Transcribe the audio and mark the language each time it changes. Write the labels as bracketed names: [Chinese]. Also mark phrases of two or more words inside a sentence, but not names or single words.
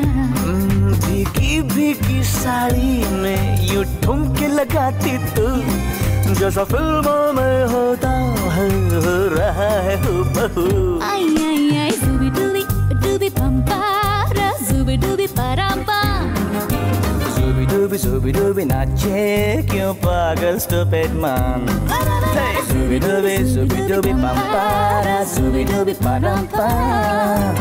[Hindi] भीगी भीगी साड़ी में यूं ठुमके लगाती तू, जैसा फिल्मों में होता है हो रहा है हूबहू। आई आई आई zooby dooby pam para, zooby dooby param pam. Zooby dooby nache क्यों पागल [English] stupid man. Zooby dooby pam para, zooby dooby param pam.